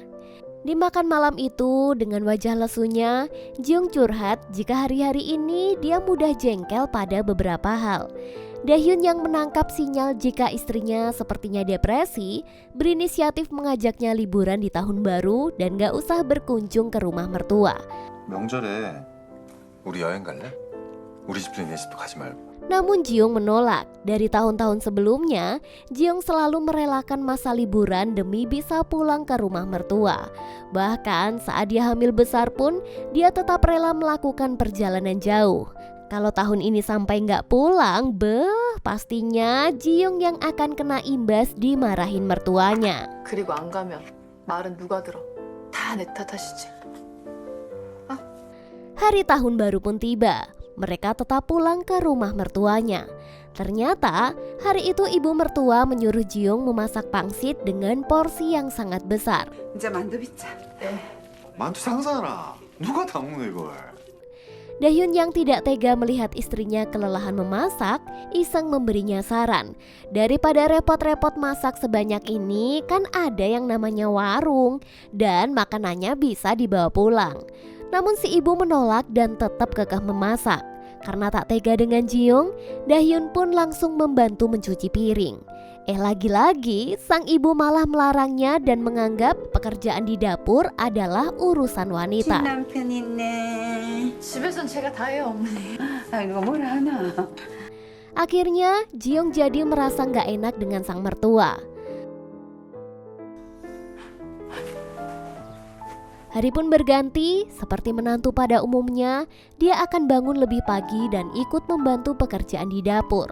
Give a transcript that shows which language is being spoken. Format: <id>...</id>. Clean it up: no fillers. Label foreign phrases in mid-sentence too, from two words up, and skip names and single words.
<id>Di makan malam itu, dengan wajah lesunya, Ji Young curhat jika hari-hari ini dia mudah jengkel pada beberapa hal. Da-hyun yang menangkap sinyal jika istrinya sepertinya depresi, berinisiatif mengajaknya liburan di tahun baru dan gak usah berkunjung ke rumah mertua.</id> <ko>명절에 우리 여행 갈래? 우리 집도 니네 집도 가지 말고.</ko> <id>Namun Ji Young menolak. Dari tahun-tahun sebelumnya, Ji Young selalu merelakan masa liburan demi bisa pulang ke rumah mertua. Bahkan saat dia hamil besar pun, dia tetap rela melakukan perjalanan jauh. Kalau tahun ini sampai nggak pulang, pastinya Ji Young yang akan kena imbas dimarahin mertuanya. 그리고 안 가면 말은 누가 들어? 다 내 탓하시지. Hari tahun baru pun tiba. Mereka tetap pulang ke rumah mertuanya. Ternyata hari itu ibu mertua menyuruh Ji Young memasak pangsit dengan porsi yang sangat besar.</id> <ko>이제 만두 빚자. 만두 상사라. 누가 다 먹는 이걸?</ko> <id>Da-hyun yang tidak tega melihat istrinya kelelahan memasak, iseng memberinya saran. Daripada repot-repot masak sebanyak ini, kan ada yang namanya warung dan makanannya bisa dibawa pulang. Namun si ibu menolak dan tetap kekeh memasak. Karena tak tega dengan Ji Young, Da-hyun pun langsung membantu mencuci piring. Lagi-lagi sang ibu malah melarangnya dan menganggap pekerjaan di dapur adalah urusan 신 wanita.</id> <ko>남편 있네. 집에선 제가 다 해요, 어머니. 아이고 뭘 하나.</ko> <id>Akhirnya Ji Young jadi merasa nggak enak dengan sang mertua. Hari pun berganti, seperti menantu pada umumnya, dia akan bangun lebih pagi dan ikut membantu pekerjaan di dapur.</id>